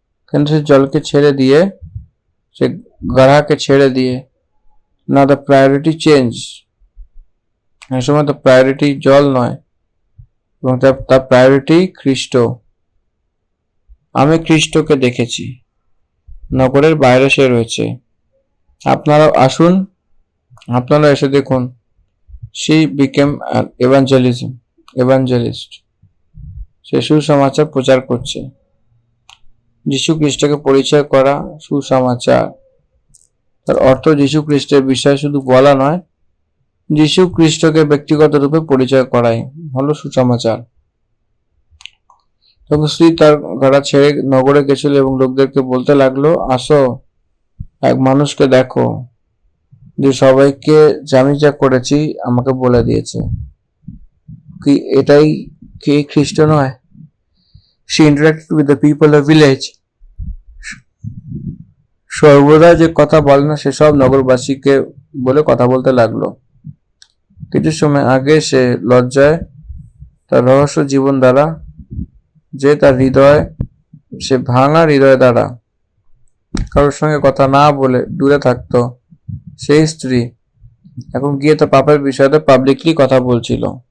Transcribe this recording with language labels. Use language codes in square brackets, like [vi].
[bn] কিন্তু সে জলকে ছেড়ে দিয়ে, সে গাড়াকে ছেড়ে দিয়ে, না [en] The priority change. [bn] এই সময় তো প্রায়োরিটি জল নয়, এবং তার প্রায়োরিটি খ্রিস্ট। আমি খ্রিস্টকে দেখেছি, নগরের বাইরে সে রয়েছে। আপনারাও আসুন, আপনারা এসে দেখুন। [en] she became an evangelist. [bn] সে সুসমাচার প্রচার করছে। যীশু খ্রিস্টকে পরিচয় করা সুসমাচার। তার অর্থ যীশু খ্রিস্টের বিষয় শুধু বলা নয়, যীশু খ্রিস্টকে ব্যক্তিগত রূপে পরিচয় করাই হলো সুসমাচার। তখন স্ত্রী তার ঘোড়া ছেড়ে নগরে গেছিল এবং লোকদেরকে বলতে লাগলো, আসো, এক মানুষকে দেখো যে সবাইকে আমি যা করেছি আমাকে বলে দিয়েছে। কি এটাই কি খ্রিস্ট নয়? [en] She interacted with the people of village. [bn] সর্বদা যে কথা বলে না সেসব নগরবাসীকে বলে কথা বলতে লাগলো। কিছু সময় আগে সে লজ্জায় তার রহস্য জীবন দ্বারা, যে তার হৃদয়, সে ভাঙা হৃদয় দ্বারা কারোর সঙ্গে কথা না বলে দূরে থাকতো, সেই স্ত্রী এখন গিয়ে তার পাপের বিষয়ে পাবলিকলি কথা বলছিল।